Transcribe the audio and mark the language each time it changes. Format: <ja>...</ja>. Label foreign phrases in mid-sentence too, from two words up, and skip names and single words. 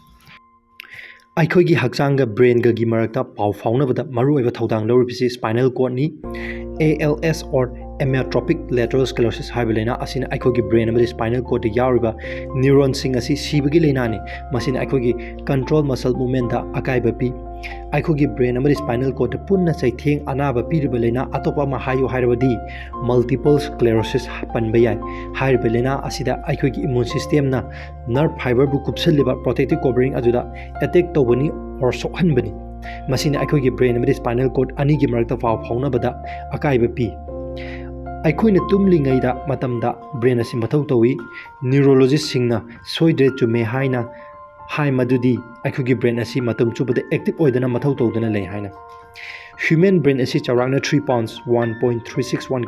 <mni>Eikhoi gi hakchang ga brain ga gi marakta pau faunabada maru oiba thodang loribisi</mni> <en>spinal cord</en> <mni>ni</mni> <en>ALS or amyotrophic lateral sclerosis</en> <mni>haibelena asina Eikhoi gi brain amadi</mni> <en>spinal cord</en> <mni>yauriba neuron sing asi sibagi leina ni masina Eikhoi gi</mni> <en>control muscle movement</en> <mni>da akaiba pi Eikhoi gi brain amadi</mni> <en>spinal cord</en> <mni>punna chaitheng anaba piriba leina atopa ma hayo hairabadi</mni> <en>multiple sclerosis</en> <mni>panba yai hairiba leina asida Eikhoi gi</mni> <en>immune system</en> <mni>na</mni> <en>nerve fiber</en> <mni>bu kupsaliba</mni> <en>protective covering</en> <mni>ajuda attack tobani or sokhanbani masina Eikhoi gi brain amadi</mni> <en>spinal cord</en> <mni>ani gi marakta fauna bada akaiba pi Eikhoi na tumlingaida matamda brain asi mathau tawi neurologist singna soidre chume haina hai madudi Eikhoi gi brain asi matam chubada active oidana mathau tawdana lei haina</mni> <en>human brain</en> <mni>asi chawrangna 3 pounds 1.361</mni>